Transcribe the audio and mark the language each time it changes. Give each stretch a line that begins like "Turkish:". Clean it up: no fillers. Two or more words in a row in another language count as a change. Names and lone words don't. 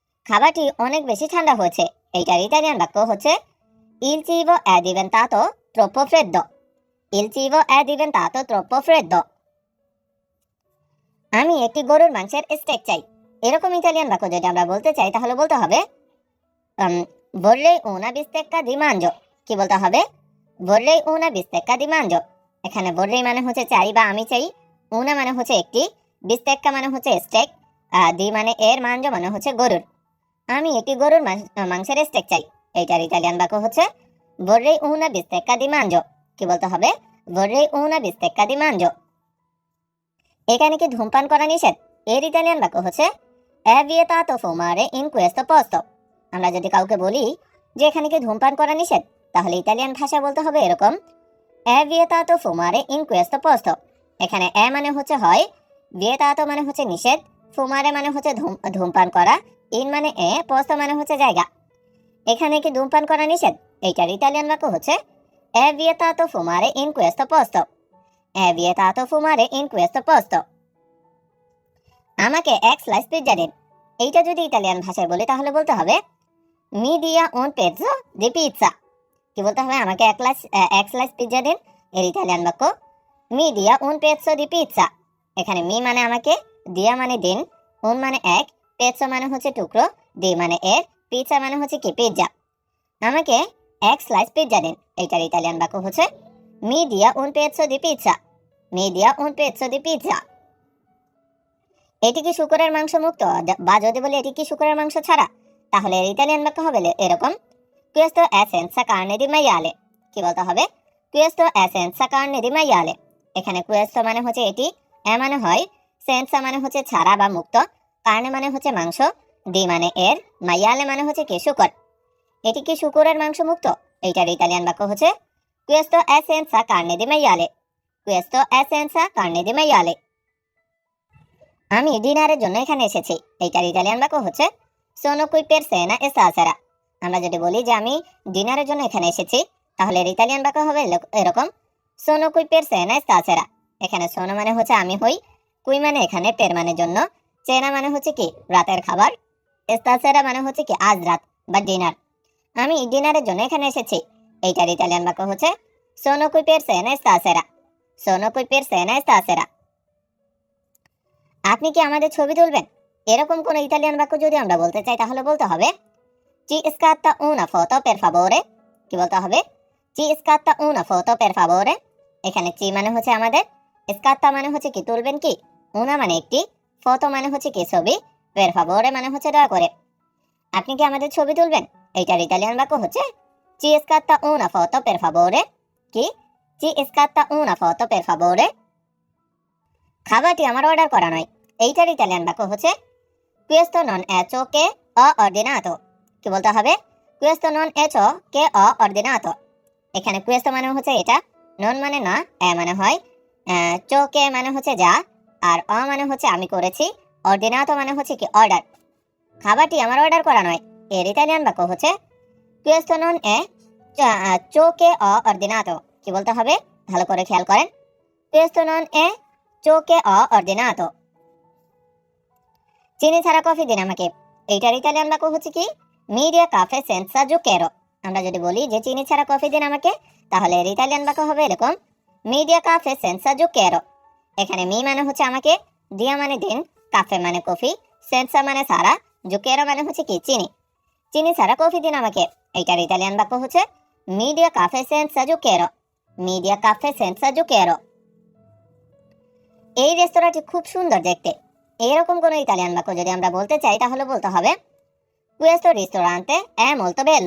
Bangla: খাবারটি অনেক বেশি ঠান্ডা হয়েছে। এইটার ইতালিয়ান বাক্য হচ্ছে
Italian: Il cibo è diventato troppo freddo. Il cibo è diventato troppo freddo.
Bangla: আমি একটি গরুর মাংসের স্টেক চাই। এরকম ইতালিয়ান বাক্য যদি আমরা বলতে চাই তাহলে বলতে হবে
Italian: vorrei una bistecca di manzo।
Bangla: কি বলতে হবে?
Italian: vorrei una bistecca di manzo।
Bangla: এখানে vorrei মানে হচ্ছে চাই বা আমি চাই, una মানে হচ্ছে একটি, bistecca মানে হচ্ছে স্টেক, দি মানে এর, মাঞ্জো মানে হচ্ছে গরুর। আমি একটি গরুর মাংসের স্টেক চাই। এইটার ইতালিয়ান বাক্য হচ্ছে
Italian: vorrei una bistecca di manzo।
Bangla: কি বলতে হবে?
Italian: vorrei una bistecca di manzo।
Bangla: এখানে কি ধূমপান করা নিষেধ? এর ইতালিয়ান বাক্য হচ্ছে
Italian: è vietato fumare in questo posto।
Bangla: আমরা যদি কাউকে বলি যে এখানে কি ধূমপান করা নিষেধ, তাহলে ইতালিয়ান ভাষা বলতে হবে এরকম
Italian: è vietato fumare in questo posto।
Bangla: এখানে এ মানে হচ্ছে হয়, vietato মানে হচ্ছে নিষেধ, fumare মানে হচ্ছে ধূমপান করা, in মানে এ, posto মানে হচ্ছে জায়গা। এখানে কি ধূমপান করা নিষেধ? এইটার ইতালিয়ান বাক্য হচ্ছে
Italian: è vietato fumare in questo posto। è vietato fumare in questo posto।
Bangla: আমাকে এক স্লাইস পিৎজা দিন। এইটা যদি ইতালিয়ান ভাষায় বলি তাহলে বলতে হবে
Italian: mi dia un pezzo di pizza।
Bangla: কি বলতে হবে? আমাকে এক স্লাইস পিৎজা দিন। এর ইতালিয়ান বাক্য
Italian: mi dia un pezzo di pizza।
Bangla: এখানে মি মানে আমাকে, দিয়া মানে দিন, un মানে এক, পেজো মানে হচ্ছে টুকরো, দি মানে এর, পিৎজা মানে হচ্ছে কি পিৎজা। আমাকে এক স্লাইস পিৎজা দিন। এইটার ইতালিয়ান বাক্য হচ্ছে
Italian: mi dia un pezzo di pizza। mi dia un pezzo di pizza।
Bangla: এটি কি শূকরের মাংস মুক্ত? বা যদি বলি এটি কি শূকরের মাংস ছাড়া, তাহলে এর ইতালিয়ান বাক্য হবে এরকম
Italian: questo è senza carne di maiale।
Bangla: কি বলতে হবে?
Italian: questo è senza carne di maiale।
Bangla: এখানে questo মানে হচ্ছে এটি, এ মানে হয়, senza মানে হচ্ছে ছাড়া বা মুক্ত, carne মানে হচ্ছে মাংস, di মানে এর, maiale মানে হচ্ছে কি শূকর। এটি কি শূকরের মাংস মুক্ত? এইটার ইতালিয়ান বাক্য হচ্ছে
Italian: questo è senza carne di maiale। questo è senza carne di maiale।
Bangla: আমি ডিনারের জন্য এখানে এসেছি। এইটার ইতালিয়ান বাক্য হচ্ছে
Italian: sono qui per cena stasera।
Bangla: আমরা যদি বলি যে আমি ডিনারের জন্য এখানে এসেছি, তাহলে এর ইতালিয়ান বাক্য হবে এরকম
Italian: sono qui per cena stasera।
Bangla: এখানে sono মানে হচ্ছে আমি হই, qui মানে এখানে, per মানে জন্য, cena মানে হচ্ছে কি রাতের খাবার, stasera মানে হচ্ছে কি আজ রাত বা ডিনার। আমি ডিনারের জন্য এখানে এসেছি। এইটার ইতালিয়ান বাক্য হচ্ছে
Italian: sono qui per cena stasera। sono qui per cena stasera।
Bangla: আপনি কি আমাদের ছবি তুলবেন? এরকম কোন ইতালিয়ান বাক্য যদি আমরা বলতে চাই তাহলে বলতে হবে
Italian: ci scatta una foto per favore।
Bangla: কি বলতে হবে?
Italian: ci scatta una foto per favore।
Bangla: এখানে ci মানে হচ্ছে আমাদের, scatta মানে হচ্ছে কি তুলবেন কি, una মানে একটি, foto মানে হচ্ছে কি ছবি,
Italian: per favore
Bangla: মানে হচ্ছে দয়া করে। আপনি কি আমাদের ছবি তুলবেন? এইটার ইতালিয়ান বাক্য হচ্ছে
Italian: ci scatta una foto per favore।
Bangla: কি?
Italian: ci scatta una foto per favore।
Bangla: খাবারটি আমার অর্ডার করা নয়। এইটার ইতালিয়ান বাক্য হচ্ছে
Italian: questo non è ciò che ho ordinato।
Bangla: কি বলতে হবে?
Italian: questo non è ciò che ho ordinato।
Bangla: এখানে questo মানে হচ্ছে এটা, non মানে না, এ মানে হয়,
Italian: ciò che
Bangla: মানে হচ্ছে যা, আর অ মানে হচ্ছে আমি করেছি, ordinato মানে হচ্ছে কি অর্ডার। খাবারটি আমার অর্ডার করা নয়। এর ইতালিয়ান বাক্য হচ্ছে
Italian: questo non è ciò che ho ordinato।
Bangla: কি বলতে হবে? ভালো করে খেয়াল করেন,
Italian: questo non è ciò che ho ordinato।
Bangla: চিনি ছাড়া কফি দিন আমাকে। এইটার ইতালিয়ান বাক্য হচ্ছে কি
Italian: mi dia caffè senza zucchero।
Bangla: আমরা যদি বলি যে চিনি ছাড়া কফি দিন আমাকে, তাহলে এর ইতালিয়ান বাক্য হবে এরকম
Italian: mi dia caffè senza zucchero।
Bangla: এখানে মি মানে হচ্ছে আমাকে, দিয়া মানে দিন, কাফে মানে কফি, সেন্সা মানে ছাড়া, জুকেরো মানে হচ্ছে কি চিনি। চিনি ছাড়া কফি দিন আমাকে। এইটার ইতালিয়ান বাক্য হচ্ছে
Italian: mi dia caffè senza zucchero। mi dia caffè senza zucchero।
Bangla: এই রেস্তোরাঁটি খুব সুন্দর দেখতে। এইরকম কোন ইতালিয়ান বাক্য যদি আমরা বলতে চাই তাহলে বলতে হবে
Italian: questo ristorante è molto bello।